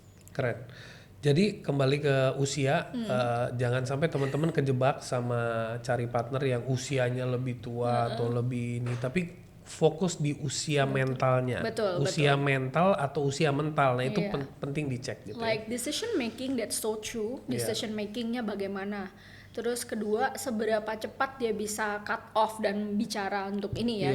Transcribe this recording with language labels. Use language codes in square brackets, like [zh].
[id] keren. Jadi kembali ke usia, jangan sampai teman-teman kejebak sama cari partner yang usianya lebih tua atau lebih ini, tapi fokus di usia mentalnya. Betul, usia mental atau usia mental, nah itu Iya. penting dicek gitu. [en] Like decision making, that's so true. Yeah. [id] Decision makingnya bagaimana? Terus kedua, seberapa cepat dia bisa [en] cut off [id] dan bicara untuk ini ya